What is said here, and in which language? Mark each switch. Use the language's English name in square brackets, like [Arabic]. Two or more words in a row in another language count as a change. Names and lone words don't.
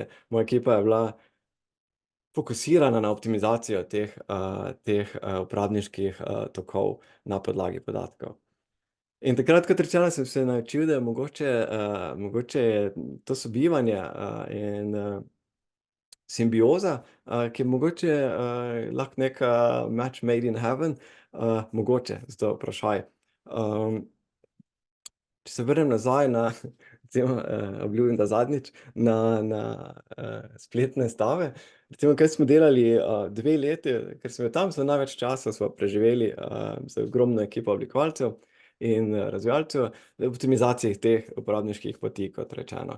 [Slovenian] Moja ekipa je bila fokusirana na optimizacijo teh uporabniških, tokov na podlagi podatkov. In takrat, kot rečeno, sem se naučil, da je mogoče je to sobivanje, in, simbioza, ki je mogoče, lahko neka [English] match made in heaven, [Slovenian] mogoče, zato vprašaj. Če se vrnem nazaj na recimo, obljubim, da zadnjič, na spletne stave. Recimo, kaj smo delali, 2 leti, ker sem bil tam, največ časa sva preživeli, z ogromno ekipo oblikovalcev in, razvijalcev v optimizaciji teh uporabniških poti, kot rečeno.